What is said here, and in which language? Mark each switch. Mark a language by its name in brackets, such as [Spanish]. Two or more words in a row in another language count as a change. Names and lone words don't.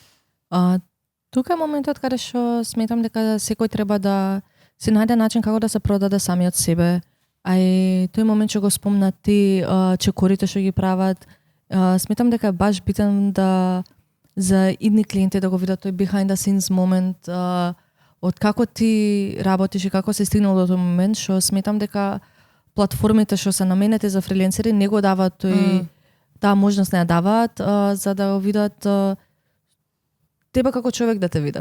[Macedonian] Тука е моментот каде што сметам дека секој треба да си најде начин како да се продаде самиот себе. А и тој момент што го спомна ти, чекорите што ги прават, сметам дека е баш битен да за идни клиенти да го видат тој [English] behind the scenes [Macedonian] момент, од како ти работиш и како се стигнал до тој момент, што сметам дека платформите што се наменети за фриленсери не го даваат таа можност, не ја даваат за да го видат тебе како човек, да те видат.